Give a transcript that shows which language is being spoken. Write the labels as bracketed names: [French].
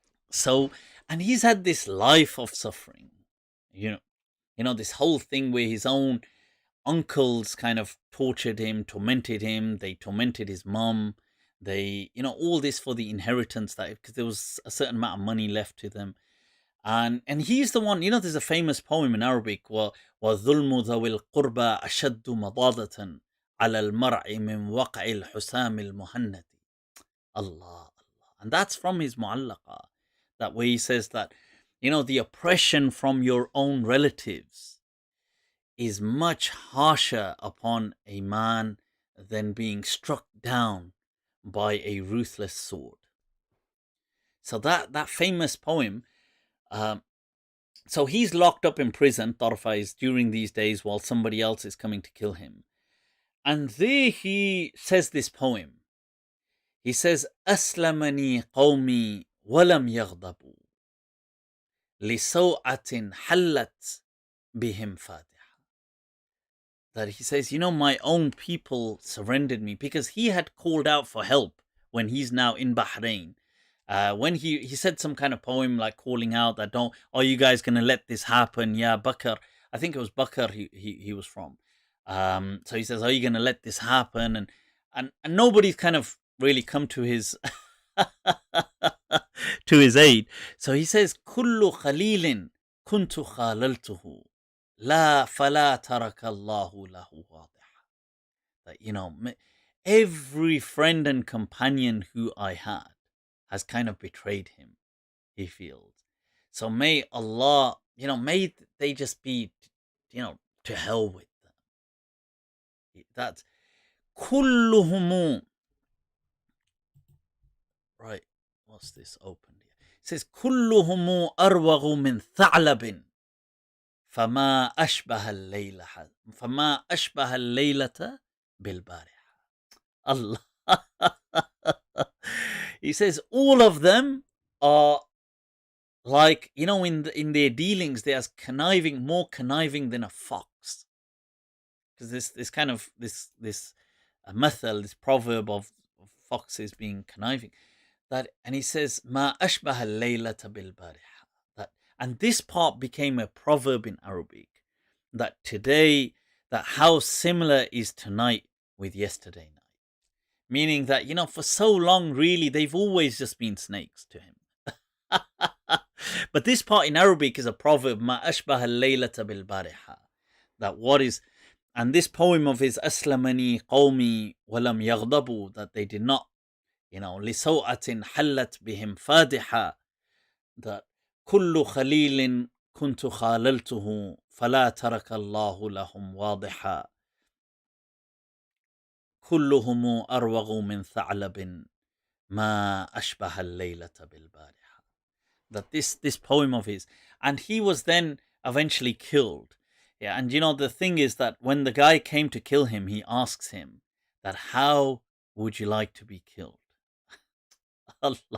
[English] So, and he's had this life of suffering, you know, this whole thing where his own uncles kind of tortured him, tormented him. They tormented his mom. They, all this for the inheritance, that because there was a certain amount of money left to them. And he's the one, there's a famous poem in Arabic, [Arabic] وَظُلْمُ ذَوِي الْقُرْبَى أَشَدُّ مَضَاضَةً عَلَى الْمَرْعِ مِنْ وَقْعِ الْحُسَامِ الْمُهَنَّةِ. Allah. [English] And that's from his mu'allaqa, that way he says that, the oppression from your own relatives is much harsher upon a man than being struck down by a ruthless sword. So that famous poem, so he's locked up in prison, Tarafa is, during these days while somebody else is coming to kill him. And there he says this poem. He says, [Arabic] أسلمني قومي ولم يغضبوا لسوءة حلت بهم فاتحة. [English] That he says, my own people surrendered me, because he had called out for help when he's now in Bahrain. When he said some kind of poem like calling out that, are you guys going to let this happen? Yeah, Bakr. I think it was Bakr he was from. So he says, are you going to let this happen? And nobody's kind of really come to his to his aid. So he says, [Arabic] كل خليل كنت خاللته لا فلا ترك الله له واضحا. [English] That, every friend and companion who I had has kind of betrayed him, he feels. So may Allah, may they just be, to hell with them. That's [Arabic] كلهم. [English] Right, what's this opened here? It says [Arabic] كلهم أروغ من ثعلب فما أشبه الليلة بالبارحة. Allah. [English] He says all of them are like, in their dealings, they're as more conniving than a fox. Because this kind of this mathal, this proverb of foxes being conniving. And he says, [Arabic] ما أشبه الليلة بالبارحة. [English] And this part became a proverb in Arabic, that today, that how similar is tonight with yesterday night. Meaning that, for so long, really, they've always just been snakes to him. But this part in Arabic is a proverb, [Arabic] ما أشبه الليلة بالبارحة. [English] That what is, and this poem of his, [Arabic] أسلمني قومي ولم يغضبوا, [English] that they did not, [Arabic] لسوءة حلت بهم فادحة, that كل خليل كنت خاللته فلا ترك الله لهم واضحا كلهم أروغ من ثعلب ما أشبه الليلة بالبارحة. [English] That this poem of his, and he was then eventually killed. Yeah, and the thing is that when the guy came to kill him, he asks him that, how would you like to be killed? Allah.